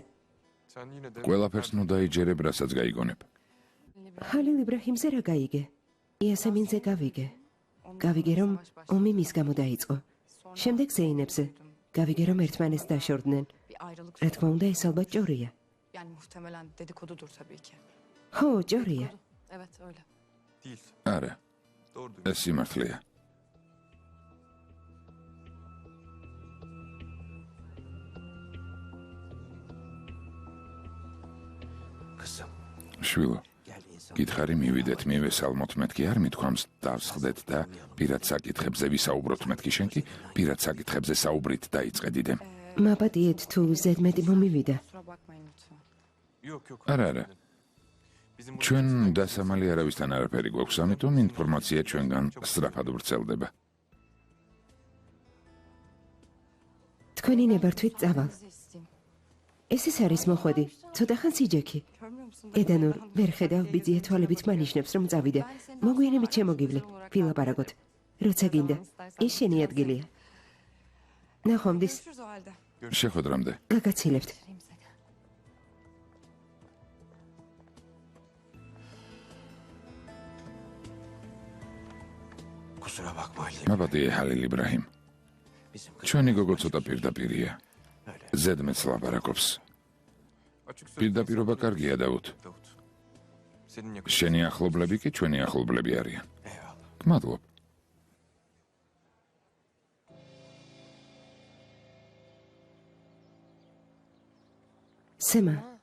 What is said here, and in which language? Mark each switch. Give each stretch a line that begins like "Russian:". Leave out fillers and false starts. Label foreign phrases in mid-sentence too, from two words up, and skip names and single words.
Georgian: ყველაფერს ნუ დაიჯერებ, რასაც გაიგონებ. ხალილ იბრაჰიმზე რა გაიგე? იასემინზე გავიგე. გავიგე რომ ომი მის გამო დაიწყო. შემდეგ ზეინებზე. გავიგე რომ ერთმანეთს დაშორდნენ. რა თქმა უნდა, ეს ალბათ ჭორია.
Turkish: Yani muhtemelen dedikodudur tabii ki.
Georgian: ხო, ჭორია.
Turkish: Evet öyle.
Georgian: არა, ეს სიმართლეა. შვილო, გითხარი მივიდეთ, მივესალმოთ, მეთქი არ მithქვამს, დავსხდეთ და პირად საკითხებზე ვისაუბროთ, მეთქი შენ კი პირად საკითხებზე საუბრით დაიწყე დიდემ. მაპატიეთ თუ ზედმეტი მომივიდა.
Turkish: Kusura bakmayın lütfen.
Georgian: არა. ჩვენ დასამალი არავისთან არაფერი გვაქვს, ამიტომ ინფორმაცია ჩვენგან სწრაფად ვრცელდება. თქვენი ნებართვით წავალ.
Turkish: Sizi isteyeyim.
Georgian: ეს ის არის მოხვედი, ცოტა ხანს იჯექი.
Turkish: Görmüyor musun?
Georgian: ედანურ, ვერ ხედავ, ბიძია თვალებით მანიშნებს რომ წავიდე. მოგვიანებით შემოგივლე, ვილაპარაკოთ. როცა გინდა, ის შენი ადგილია. ნახვამდის,
Turkish: Görüşürüz o halde.
Georgian: შეხვედრამდე. გაგაცილებთ.
Turkish: Göreyim seni. Kusura bakma Ali.
Georgian: მაპატიე ხალილ იბრაჰიმ. Bizim ჩვენი გოგო ცოტა პირდაპირია. ზედმეტს ლაპარაკობს. პირდაპირობა კარგია, დავუთ. შენი ახლობლები კი ჩვენი ახლობლები არიან. Eyvallah. გმადლობ. სემა.